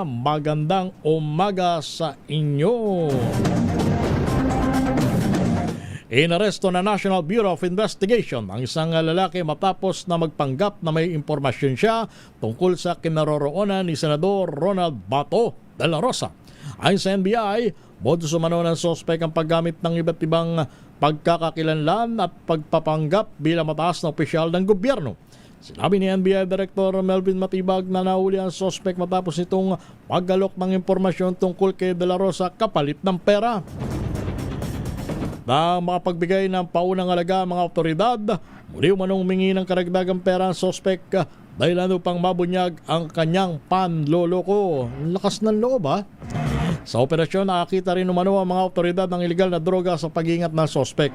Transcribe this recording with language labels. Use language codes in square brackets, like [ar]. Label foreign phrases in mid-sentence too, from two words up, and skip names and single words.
[tl] Magandang umaga sa inyo. Inaresto na National Bureau of Investigation ang isang lalaki matapos na magpanggap na may impormasyon siya tungkol sa kinaroroonan ni Senador Ronald Bato de la Rosa. Ayon sa NBI, modus umano ng sospek ang paggamit ng iba't ibang pagkakakilanlan at pagpapanggap bilang mataas na opisyal ng gobyerno. Sinabi ni NBI Director Melvin Matibag na nahuli ang sospek matapos itong paggalok ng impormasyon tungkol kay de la Rosa kapalit ng pera. Na makapagbigay ng paunang alaga ang mga otoridad, muli umanong humingi ng karagdagang pera ang sospek dahil upang mabunyag ang kanyang panloloko. Lakas ng loob ha? Sa operasyon, nakakita rin umano ang mga otoridad ng iligal na droga sa pag-iingat ng sospek.